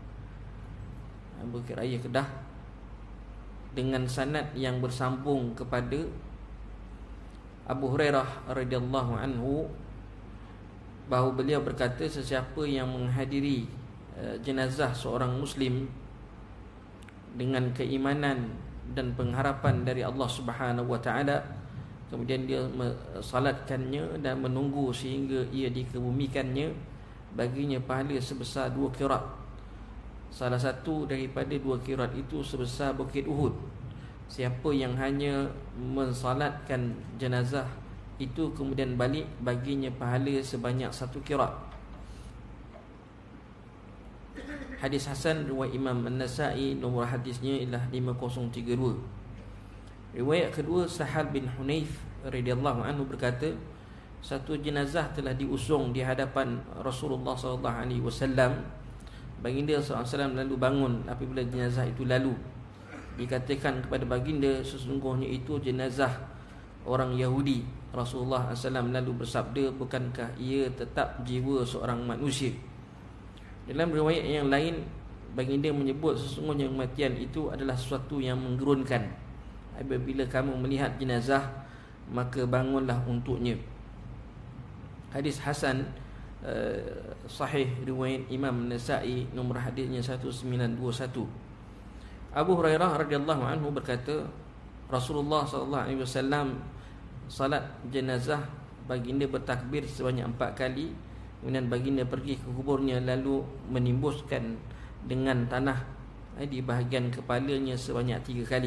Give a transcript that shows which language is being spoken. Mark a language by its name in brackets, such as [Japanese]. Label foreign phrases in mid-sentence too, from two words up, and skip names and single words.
[Malay] dengan sanad yang bersambung kepada Abu Hurairah [Arabic] رضي الله عنه, [Malay] bahawa beliau berkata, sesiapa yang menghadiri jenazah seorang Muslim dengan keimanan dan pengharapan dari Allah [Arabic] سبحانه وتعالى, [Malay] kemudian dia salatkannya dan menunggu sehingga ia dikebumikannya, baginya pahala sebesar 2 qirat. Salah satu daripada 2 qirat itu sebesar Bukit Uhud. Siapa yang hanya mensalatkan jenazah itu kemudian balik, baginya pahala sebanyak 1 qirat. Hadis hasan riwayat Imam An-Nasa'i, nombor hadisnya ialah 5032. Riwayat kedua, Sahal bin Hunayf [Arabic] رضي الله عنه [Malay] berkata, satu jenazah telah diusung di hadapan Rasulullah [Arabic] صلى الله عليه وسلم. [Malay] Baginda [Arabic] صلى الله عليه وسلم [Malay] lalu bangun apabila jenazah itu lalu. Dikatakan kepada baginda, sesungguhnya itu jenazah orang Yahudi. Rasulullah [Arabic] صلى الله عليه وسلم [Malay] lalu bersabda, bukankah ia tetap jiwa seorang manusia? Dalam riwayat yang lain, baginda menyebut sesungguhnya kematian itu adalah sesuatu yang menggerunkan. Apabila kamu melihat jenazah, maka bangunlah untuknya. Hadis hasan, sahih riwayat Imam Nasa'i, nombor hadisnya 1921. Abu Hurairah [Arabic] رضي الله عنه [Malay] berkata, Rasulullah [Arabic] صلى الله عليه وسلم [Malay] salat jenazah, baginda bertakbir sebanyak 4 kali. Kemudian baginda pergi ke kuburnya lalu menimbuskan dengan tanah di bahagian kepalanya sebanyak 3 kali.